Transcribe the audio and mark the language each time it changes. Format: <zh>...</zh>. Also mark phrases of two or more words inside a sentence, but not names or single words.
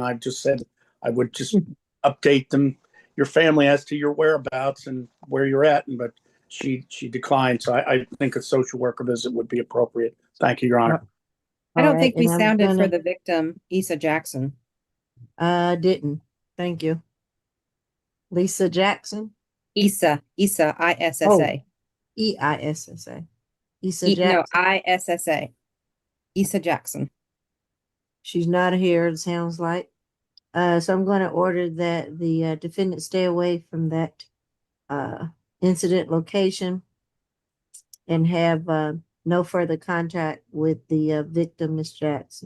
<en>I just said I would just update them, your family, as to your whereabouts and where you're at. But she declined. So I think a social worker visit would be appropriate. Thank you, Your Honor. I don't think we sounded for the victim, Issa Jackson. Didn't. Thank you. Lisa Jackson? Issa, ISSA. EISSA. Issa Jackson. No, ISSA. Issa Jackson. She's not here, it sounds like. So I'm going to order that the defendant stay away from that incident location and have no further contact with the victim, Miss Jackson.</en>